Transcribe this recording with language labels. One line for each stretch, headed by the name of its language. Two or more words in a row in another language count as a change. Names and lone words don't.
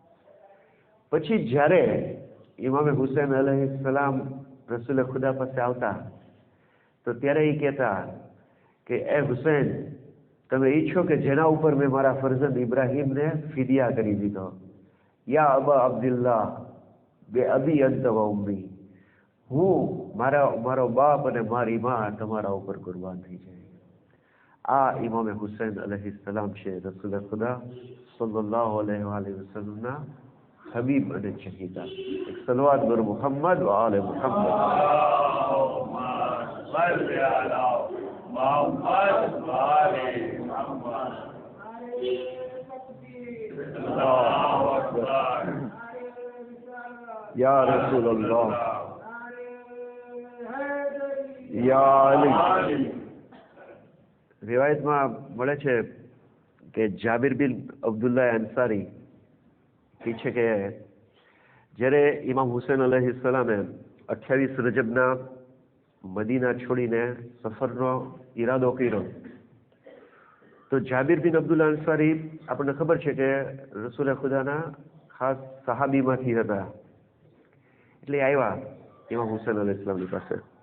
Gujarati: પછી જ્યારે ઇમામે હુસૈન અલૈહિસ્સલામ રસૂલ ખુદા પાસે આવતા તો ત્યારે એ કહેતા કે એ હુસૈન, તમે ઈચ્છો કે જેના ઉપર મેં મારા ફરજંદ ઇબ્રાહીમને ફિદિયા કરી દીધો,
Arabic: يا أبا عبد الله بأبي أنت وأمي,
Gujarati: હું મારો બાપ અને મારી માં તમારા ઉપર કુરબાન થઈ જાય. આ ઇમામે હુસૈન અલૈહિસ્સલામ છે, રસૂલ ખુદા
Arabic: صلى الله عليه وسلم
Gujarati: હબીબ અને ચહીતા. એક સલવાત બર મુહમ્મદ વ આલે મુહમ્મદ.
Arabic: صل على محمد وآل محمد الله أكبر يا رسول الله يا علي.
Gujarati: रिवायतમાં મળે છે કે જાબિર બિન અબ્દુલ્લાહ અંસારી કહે છે કે જ્યારે ઇમામ હુસૈન અલૈહિસ્સલામે 28 રજબના મદીના છોડીને સફરનો ઈરાદો કર્યો તો જાબિર બિન અબ્દુલ્લાહ અંસારી આપણને ખબર છે કે રસૂલ ખુદાના ખાસ સહાબીમાંથી હતા, એટલે આવ્યા ઇમામ હુસૈન અલૈહિસ્સલામની પાસે.